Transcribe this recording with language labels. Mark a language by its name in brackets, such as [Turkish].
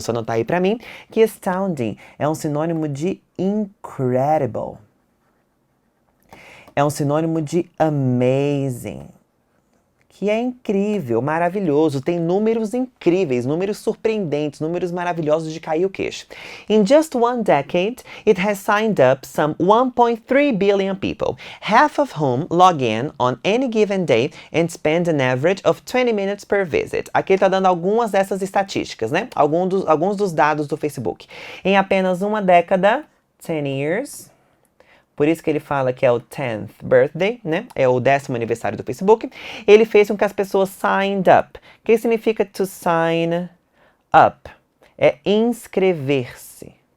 [Portuguese] Só anotar aí pra mim que astounding é um sinônimo de incredible. É um sinônimo de amazing. Que é incrível, maravilhoso, tem números incríveis, números surpreendentes, números maravilhosos de cair o queixo. [English] In just one decade, it has signed up some 1.3 billion people, half of whom log in on any given day and spend an average of 20 minutes per visit. [Portuguese] Aqui ele está dando algumas dessas estatísticas, né? Alguns dos dados do Facebook. Em apenas uma década, 10 years... Por isso que ele fala que é o 10th birthday, né? É o 10º aniversário do Facebook. Ele fez com que as pessoas signed up. O que significa to sign up? É inscrever-se.